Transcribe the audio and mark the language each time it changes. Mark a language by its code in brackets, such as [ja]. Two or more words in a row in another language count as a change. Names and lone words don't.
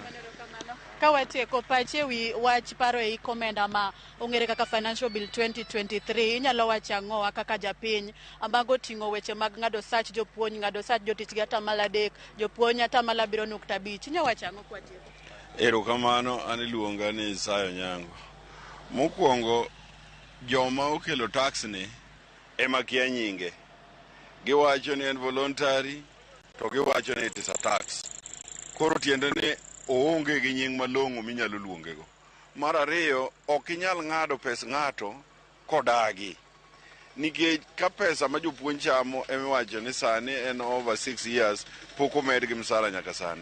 [luo] Kawatieko pachi ewi wach paro e hik omenda ma ong'ere kaka Financial Bill 2023, inyalo wacho ang'o kaka japiny ambago ting'o weche mag ng'ado sach jopuonj, ng'ado sach jotich gi atamalo 3, jopuonj atamalo 7.5. Inyalo wacho ang'o kwatieko? Erokamano, an iluonga ni Isayo Nyango. Mokwongo, joma okelo tax ni ema kia nyinge. giwacho ni en voluntary, to giwacho ni [en] it is a tax. [luo] Koro tiende ni oonge gi nying malong'o minyalo luongego. Mar ariyo, ok inyal ng'ado pes ng'ato kodagi. Nikech ka pesa ma jopuonj chamo emiwacho ni sani en [en] over 6 years [luo] pok omed gi msara nyaka sani.